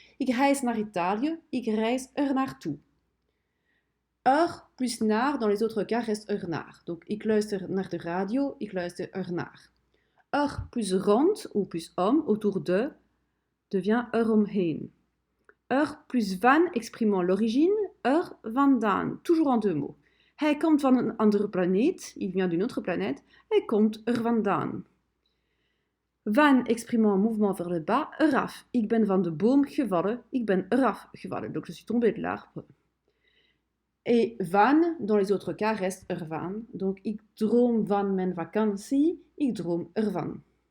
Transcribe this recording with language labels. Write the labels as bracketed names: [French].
[Dutch] Ik reis naar Italië, ik reis naartoe. [French] Plus naar, dans les autres cas, reste naar. [Dutch] Donc, ik luister naar de radio, ik luister naar. [French] Plus rond, ou plus om, autour de, devient eromheen. Plus van, exprimant l'origine, vandaan, toujours en deux mots. [Dutch] Hij komt van een andere planeet, [French] il vient d'une autre planète, [Dutch] hij komt vandaan. [French] Van, exprimant mouvement vers le bas, eraf. [Dutch] Ik ben van de boom gevallen, ik ben eraf gevallen, [French] donc je suis tombé de l'arbre. Et van, dans les autres cas, reste ervan, donc [Dutch] ik droom van mijn vakantie, ik droom ervan.